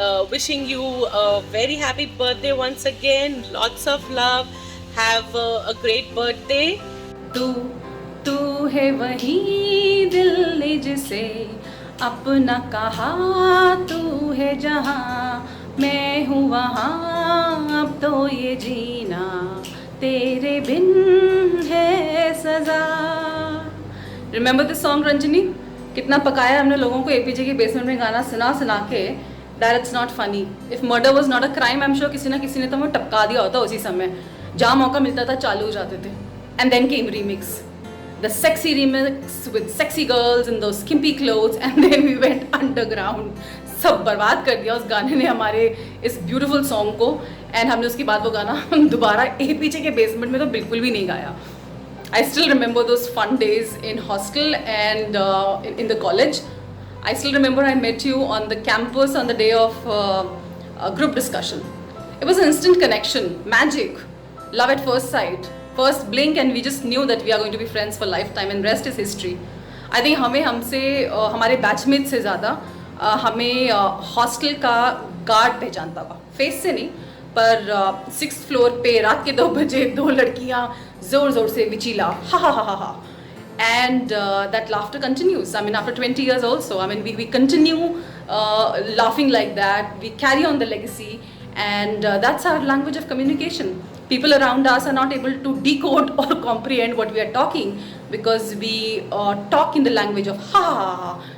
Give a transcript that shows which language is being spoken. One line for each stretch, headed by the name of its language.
English: Wishing you a very happy birthday once again. Lots of love. Have a great birthday.
Hindi: तू है वही दिल ने जिसे अपना कहा, तू है जहाँ मैं हूँ वहाँ, अब तो ये जीना तेरे बिन है सजा.
English: remember this song
Hindi: Ranjani? कितना पकाया हमने लोगों को एपीजे के बेसमेंट में गाना सुना सुना के.
English: That it's not funny. If murder was not a crime, I am sure
Hindi: किसी ना किसी ने तो हमें टपका दिया होता उसी समय. जहाँ मौका मिलता था चालू हो जाते थे.
English: And then came remix, the sexy remix with sexy girls in those skimpy clothes, and then we went underground.
Hindi: सब बर्बाद कर दिया उस गाने ने हमारे इस ब्यूटीफुल सॉन्ग को. एंड हमने उसके बाद वो गाना दोबारा एपीजे के बेसमेंट में तो बिल्कुल भी नहीं गाया.
English: I still remember those fun days in hostel and in the college. I still remember I met you on the campus on the day of a group discussion. It was an instant connection, magic, love at first sight. First blink and we just knew that we are going to be friends for lifetime, and rest is history. I think
Hindi: हमसे हमारे batchmate से ज़्यादा हमें hostel का guard पहचानता था. Face से नहीं, पर 6th फ्लोर पे रात के 2 बजे 2 लड़कियाँ ज़ोर ज़ोर से विचीला हा हा हा हा.
English: And that laughter continues. I mean, after 20 years also, I mean, we continue laughing like that. We carry on the legacy, and that's our language of communication. People around us are not able to decode or comprehend what we are talking because we talk in the language of ha ha ha ha.